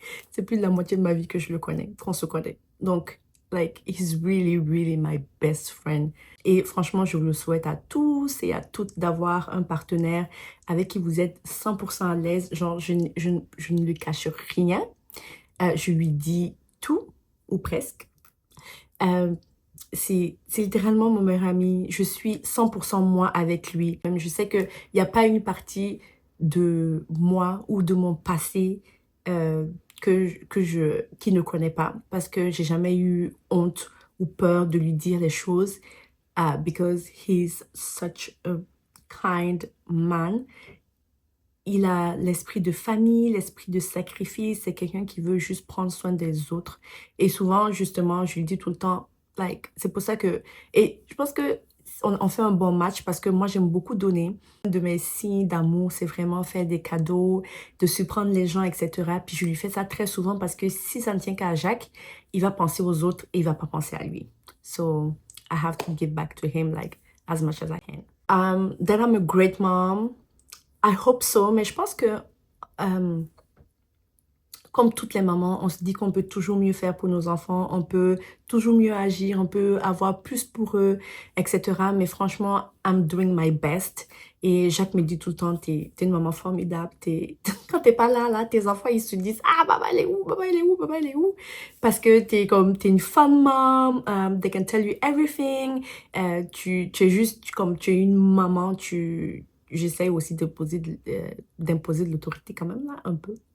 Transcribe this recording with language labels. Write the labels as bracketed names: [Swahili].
[French] C'est plus de la moitié de ma vie que je le connais, qu'on se connaît. [English] Donc, like, he's really, really my best friend. [French] Et franchement, je vous le souhaite à tous et à toutes d'avoir un partenaire avec qui vous êtes 100% à l'aise. Genre, je ne lui cache rien. Je lui dis tout, ou presque. C'est littéralement mon meilleur ami. Je suis 100% moi avec lui. Même je sais qu'il n'y a pas une partie de moi ou de mon passé qu'il ne connaît pas. Parce que j'ai jamais eu honte ou peur de lui dire les choses. [English] Because he's such a kind man. [French] Il a l'esprit de famille, l'esprit de sacrifice. C'est quelqu'un qui veut juste prendre soin des autres. Et souvent, justement, je lui dis tout le temps, like, c'est pour ça que... Et je pense que on fait un bon match parce que moi, j'aime beaucoup donner. Un de mes signes d'amour, c'est vraiment faire des cadeaux, de surprendre les gens, etc. Puis je lui fais ça très souvent parce que si ça ne tient qu'à Jacques, il va penser aux autres et il va pas penser à lui. [English] So, I have to give back to him, like, as much as I can. That I'm a great mom. I hope so, [French] mais je pense que comme toutes les mamans, on se dit qu'on peut toujours mieux faire pour nos enfants, on peut toujours mieux agir, on peut avoir plus pour eux, etc. Mais franchement, [English] I'm doing my best. [French] Et Jacques me dit tout le temps, t'es une maman formidable. Quand t'es pas là, tes enfants, ils se disent, ah, maman, elle est où? Maman, elle est où? Maman, elle est où? Parce que t'es une [English] fun mom, they can tell you everything. [French] Tu es juste, comme tu es une maman, j'essaie aussi d'imposer de l'autorité quand même, là, un peu.